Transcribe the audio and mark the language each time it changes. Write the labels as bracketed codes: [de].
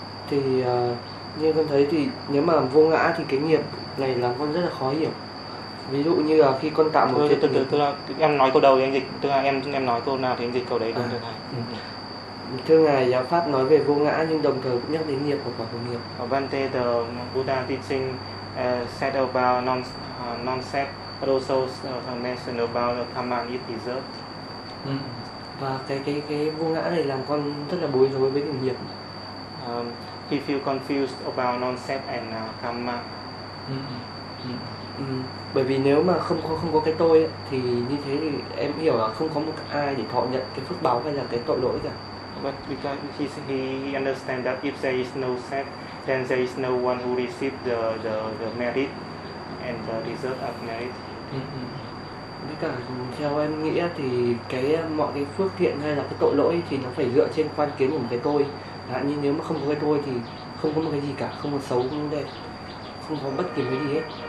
[vi] Thì như con thấy thì nếu mà vô ngã thì cái nghiệp này làm con rất là khó hiểu. Ví dụ như là khi con tạo một cái em nói câu đầu thì anh dịch, tức là em nói câu nào thì anh dịch câu đấy được thầy. Thưa ngài, giáo pháp nói về vô ngã nhưng đồng thời cũng nhắc đến nghiệp và quả của nghiệp. [en] Vante the Buddha teaching said about non-self, but also mentioned about the karma it deserves. [vi] Và cái vô ngã này làm con rất là bối rối với cái nghiệp. [en] He feel confused about non-self and karma. [vi] Bởi vì nếu mà không có cái tôi ấy, thì như thế thì em hiểu là không có một ai để thọ nhận cái phước báo hay là cái tội lỗi cả. [en] But because he understand that if there is no self, then there is no one who receive the merit and the deserve of merit. [vi] Với cả theo em nghĩ thì mọi cái phước thiện hay là cái tội lỗi thì nó phải dựa trên quan kiến của một cái tôi. Hạn như nếu mà không có cái tôi thì không có một cái gì cả, không có xấu, không có đẹp, không có bất kỳ cái gì hết.